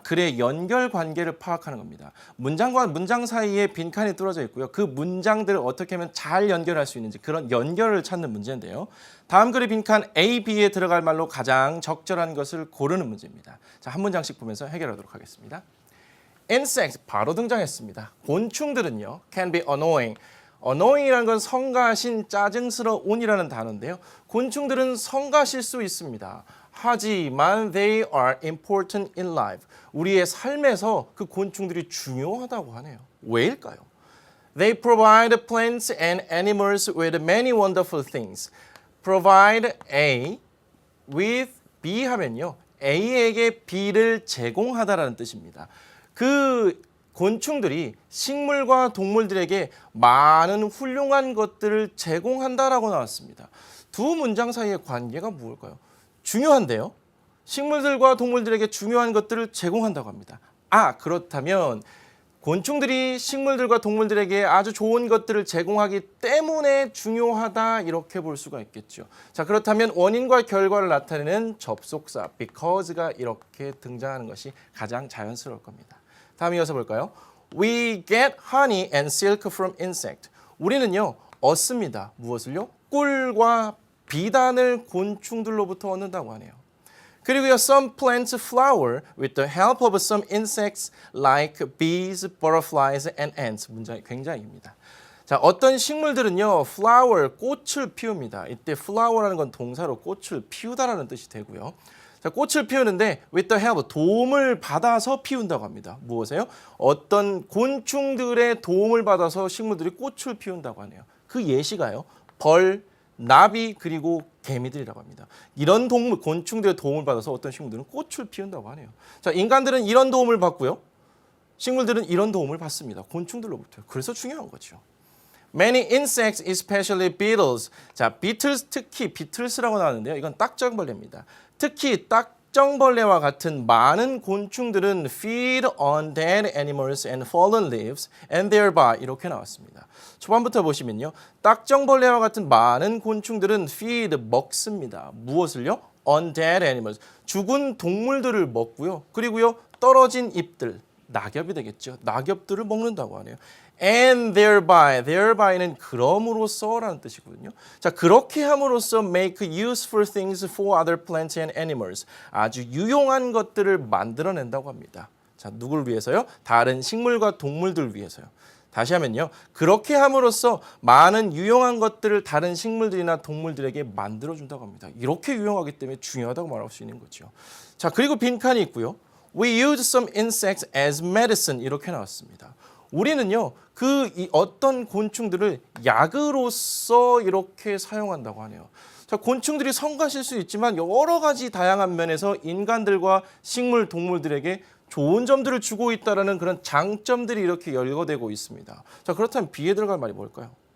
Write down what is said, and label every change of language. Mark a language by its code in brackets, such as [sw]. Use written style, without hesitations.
[ko] 글의 연결 관계를 파악하는 겁니다. 문장과 문장 사이에 빈칸이 뚫어져 있고요. 그 문장들을 어떻게 하면 잘 연결할 수 있는지 그런 연결을 찾는 문제인데요. 다음 글의 빈칸 A, B에 들어갈 말로 가장 적절한 것을 고르는 문제입니다. 자, 한 문장씩 보면서 해결하도록 하겠습니다. insects 바로 등장했습니다. 곤충들은요 [en] can be annoying. [ko] annoying이라는 건 성가신, 짜증스러운이라는 단어인데요. 곤충들은 성가실 수 있습니다. 하지만 [en] they are important in life. [ko] 우리의 삶에서 그 곤충들이 중요하다고 하네요. 왜일까요? [en] They provide plants and animals with many wonderful things. Provide A with B [ko] 하면요. A에게 B를 제공하다라는 뜻입니다. 그 곤충들이 식물과 동물들에게 많은 훌륭한 것들을 제공한다라고 나왔습니다. 두 문장 사이의 관계가 무엇일까요? 중요한데요. 식물들과 동물들에게 중요한 것들을 제공한다고 합니다. 그렇다면 곤충들이 식물들과 동물들에게 아주 좋은 것들을 제공하기 때문에 중요하다 이렇게 볼 수가 있겠죠. 자, 그렇다면 원인과 결과를 나타내는 접속사 because가 이렇게 등장하는 것이 가장 자연스러울 겁니다. 다음 이어서 볼까요? [en] We get honey and silk from insect. [ko] 우리는요 얻습니다. 무엇을요? 꿀과 비단을 곤충들로부터 얻는다고 하네요. 그리고요, [en] some plants flower with the help of some insects like bees, butterflies, and ants. [ko] 문장이 굉장히 깁니다. 자, 어떤 식물들은요, flower, 꽃을 피웁니다. 이때 flower라는 건 동사로 꽃을 피우다라는 뜻이 되고요. 자, 꽃을 피우는데 [en] with the help, [ko] 도움을 받아서 피운다고 합니다. 무엇이에요? 어떤 곤충들의 도움을 받아서 식물들이 꽃을 피운다고 하네요. 그 예시가요, 벌, 나비 그리고 개미들이라고 합니다. 이런 동물, 곤충들의 도움을 받아서 어떤 식물들은 꽃을 피운다고 하네요. 자, 인간들은 이런 도움을 받고요. 식물들은 이런 도움을 받습니다. 곤충들로부터. 그래서 중요한 거죠. [en] Many insects, especially beetles. [ko] 자, beetles 특히 beetles라고 나왔는데요. 이건 딱정벌레입니다. 특히 딱정벌레와 같은 많은 곤충들은 [en] feed on dead animals and fallen leaves and thereby [ko] 이렇게 나왔습니다. 초반부터 보시면요. 딱정벌레와 같은 많은 곤충들은 feed 먹습니다. 무엇을요? [en] on dead animals. [ko] 죽은 동물들을 먹고요. 그리고요. 떨어진 잎들, 낙엽이 되겠죠. 낙엽들을 먹는다고 하네요. [en] And therby [ko] 는 그럼으로써라는 뜻이거든요. 자, 그렇게 함으로써 [en] make useful things for other plants and animals. [ko] 아주 유용한 것들을 만들어낸다고 합니다. 자, 누굴 위해서요? 다른 식물과 동물들 위해서요. 다시 하면요. 그렇게 함으로써 많은 유용한 것들을 다른 식물들이나 동물들에게 만들어준다고 합니다. 이렇게 유용하기 때문에 중요하다고 말할 수 있는 거죠. 자, 그리고 빈칸이 있고요. [en] We use some insects as medicine [ko] 이렇게 나왔습니다. 우리는요, 어떤 곤충들을 약으로서 이렇게 사용한다고 하네요. 자, 곤충들이 성가실 수 있지만 여러 가지 다양한 면에서 인간들과 식물, 동물들에게 좋은 점들을 주고 있다는 그런 장점들이 이렇게 열거되고 있습니다. 자, 그렇다면 B에 들어갈 말이 뭘까요?